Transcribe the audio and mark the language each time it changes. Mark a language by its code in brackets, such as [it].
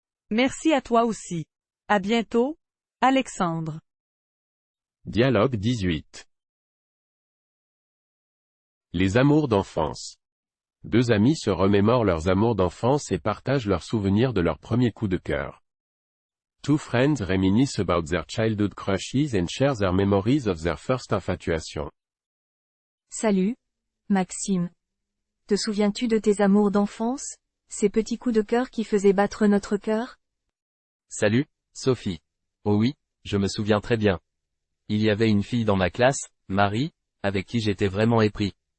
[fr] Merci à toi aussi. À bientôt, Alexandre. Dialogue 18. Les amours d'enfance. Deux amis se remémorent leurs amours d'enfance et partagent leurs souvenirs de leur premier coup de cœur. [en] Two friends reminisce about their childhood crushes and share their memories of their first infatuation. [fr] Salut, Maxime. Te souviens-tu de tes amours d'enfance, ces petits coups de cœur qui faisaient battre notre cœur? Salut, Sophie. Oh oui, je me souviens très bien. Il y avait une fille dans ma classe, Marie, avec qui j'étais vraiment épris.